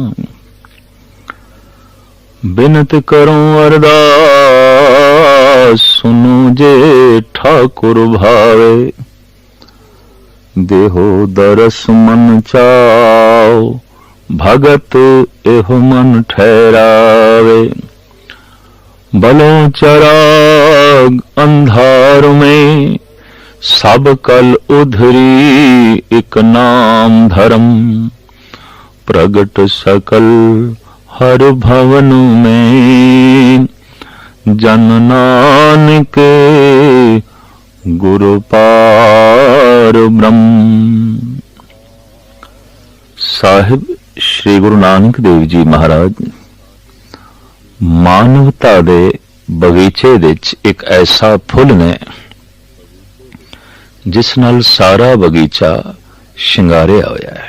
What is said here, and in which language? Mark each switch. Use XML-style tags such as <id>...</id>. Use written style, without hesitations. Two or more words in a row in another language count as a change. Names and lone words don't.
<pa>ਬਿਨਤ ਕਰੂੰ ਅਰਦਾਸ ਸੁਨੋ ਜੇ ਠਾਕੁਰ ਭਾਵੇ। ਦੇਹੋ ਦਰਸ ਮਨ ਚਾਓ ਭਗਤ ਏਹੋ ਮਨ ਠਹਰਾਵੇ। ਬਲੋ ਚਰਾਗ ਅੰਧਾਰ ਮੇਂ ਸਬ ਕਲ ਉਧਰੀ ਏਕ ਨਾਮ ਧਰਮ। ਪ੍ਰਗਟ ਸਕਲ ਹਰ ਭਵਨ ਮੇਂ ਜਨ ਨਾਨਕ ਗੁਰੁ ਪਾਰ ਬ੍ਰਹਮ। ਸਾਹਿਬ ਸ੍ਰੀ ਗੁਰੂ ਨਾਨਕ ਦੇਵ ਜੀ ਮਹਾਰਾਜ ਮਾਨਵਤਾ ਦੇ ਬਗੀਚੇ ਵਿਚ ਏਕ ਐਸਾ ਫੁੱਲ ਨੇ ਜਿਸ ਨਾਲ ਸਾਰਾ ਬਗੀਚਾ ਸ਼ਿੰਗਾਰਿਆ ਹੋਇਆ ਹੈ।</pa>